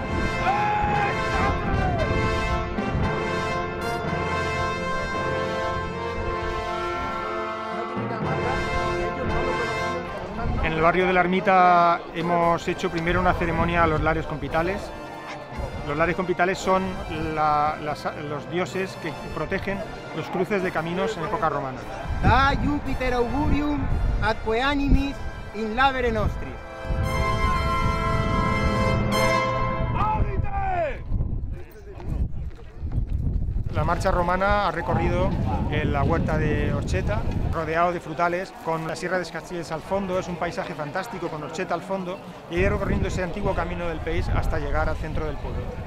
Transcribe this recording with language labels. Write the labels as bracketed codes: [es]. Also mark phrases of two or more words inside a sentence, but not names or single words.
[es] En el barrio de la Ermita hemos hecho primero una ceremonia a los lares compitales. Los lares compitales son los dioses que protegen los cruces de caminos en época romana. [la] Da Jupiter augurium atque animis in labere nostri. [es] La marcha romana ha recorrido la huerta de Orxeta, rodeado de frutales, con la Sierra de Escastellers al fondo. Es un paisaje fantástico con Orxeta al fondo, y ir recorriendo ese antiguo camino del Peix hasta llegar al centro del pueblo.